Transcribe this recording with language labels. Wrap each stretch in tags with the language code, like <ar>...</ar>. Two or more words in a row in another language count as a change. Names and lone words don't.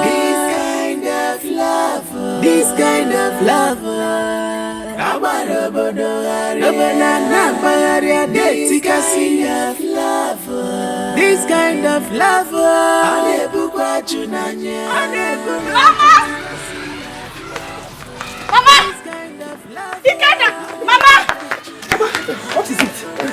<en>This kind of lover. This kind of lover. This kind of lover. Mama! Mama! Ikeda! Mama! What is it?</en>